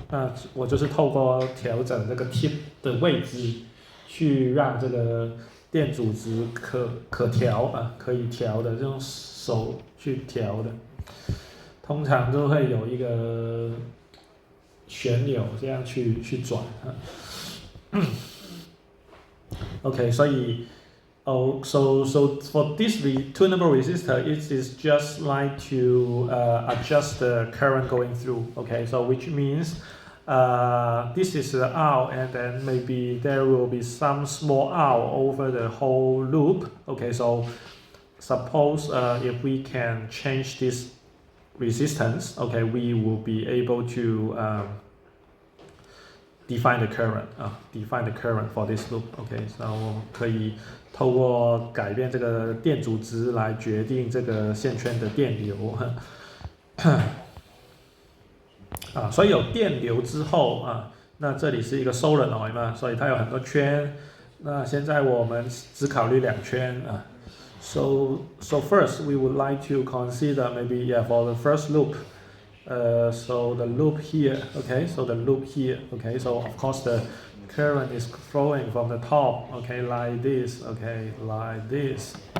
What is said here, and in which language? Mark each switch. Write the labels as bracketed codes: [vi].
[zh] 那我就是透过调整这个 tip 的位置，去让这个电阻值可调啊，可以调的，用手去调的。通常都会有一个旋钮这样去转啊。 [en] OK， 所以so for this tunable resistor, it is just like to adjust the current going through. Okay, so which means this is the R, and then maybe there will be some small R over the whole loop. Okay, so suppose if we can change this resistance, okay, we will be able to define the current for this loop. [zh] Okay, so 可以透过改变这个电阻值来决定这个线圈的电流。所以有电流之后啊，那这里是一个 solenoid 嘛，所以它有很多圈。那现在我们只考虑2圈啊。 [en] So first we would like to consider maybe for the first loop. So the loop here, okay, so the loop here, okay, so of course the current is flowing from the top, okay, like this, okay, like this.